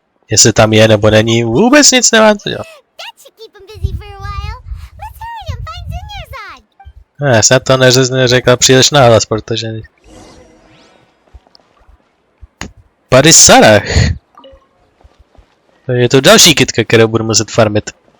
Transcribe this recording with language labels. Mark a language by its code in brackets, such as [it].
[cs] Jestli tam je nebo není, vůbec nic nemám co dělat. [en] That should keep him busy for a while. Let's hurry and find Dunyarzad. [cs] Já snad to neřekla příliš nahlas, protože... Padisarach. Je to další kytka, kterou budu muset farmit.